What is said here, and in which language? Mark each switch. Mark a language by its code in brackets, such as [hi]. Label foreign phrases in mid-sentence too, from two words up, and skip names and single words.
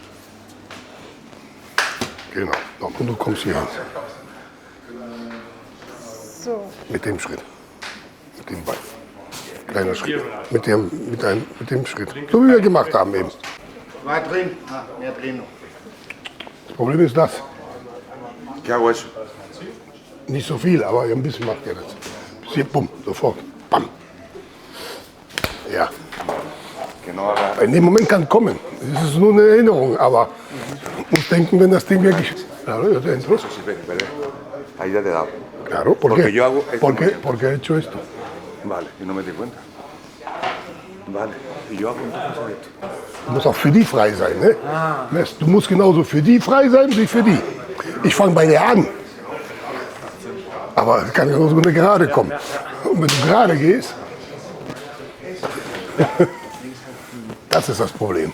[de] Genau, und du kommst hier hin. So. Mit dem Schritt. Mit dem Bein. Kleiner Schritt. Mit dem Schritt. So wie wir gemacht haben eben. War drin? Mehr drin noch. Das Problem ist das. [es] ¿Qué hago eso? [de] Nicht so viel, aber ein bisschen macht ihr das. Bis hier, bumm, sofort. Bam. Ja. Genau, aber. In dem Moment kann kommen. Es ist nur eine Erinnerung, aber man muss denken, wenn das Ding wirklich. [es] Claro, yo te entro. Ahí ya te he dado. Claro, ¿por Porque qué? yo hago esto Porque he hecho esto. Vale, y no me di cuenta. Vale, y yo hago entonces esto. [de] Muss auch für die frei sein. Ne? Du musst genauso für die frei sein wie für die. Ich fange bei der an. Aber es kann genauso eine gerade kommen. Und wenn du gerade gehst, das ist das Problem.